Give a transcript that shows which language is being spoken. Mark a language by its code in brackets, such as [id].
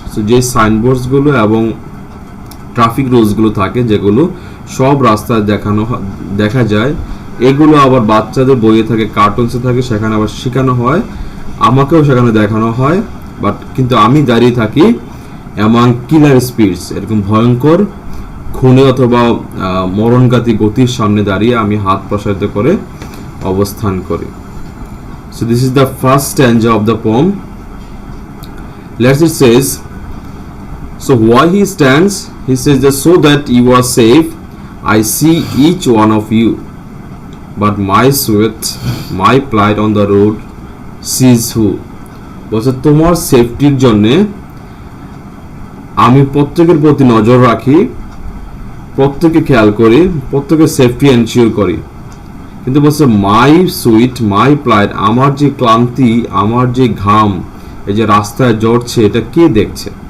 [bn] So যে সাইনবোর্ডসগুলো এবং traffic রুলসগুলো থাকে যেগুলো সব রাস্তায় দেখা যায়, এগুলো আবার বাচ্চাদের বইয়ে থাকে, কার্টুনসে থাকে, সেখানে আবার শেখানো হয়, আমাকেও সেখানে দেখানো হয়, বাট কিন্তু আমি দাঁড়িয়ে থাকি এমন [en] killer speeds, [bn] এরকম ভয়ঙ্কর খুনে অথবা মরণঘাতী গতির সামনে দাঁড়িয়ে আমি হাত প্রসারিত করে অবস্থান করি। [en] So this is the first stanza of the poem. Let's it says, so why he stands, he says that so that you are safe I see each one of you, but my sweat, my plight on the road sees who. [bn] বলছে তোমার সেফটির জন্য আমি প্রত্যেকের প্রতি নজর রাখি, প্রত্যেকে খেয়াল করি, প্রত্যেকের সেফটি এনশিওর করি, কিন্তু বলছে [en] my sweet, my plight, [bn] আমার যে ক্লান্তি, আমার যে ঘাম, এই যে রাস্তায় জ্বরছে, এটা কে দেখছে?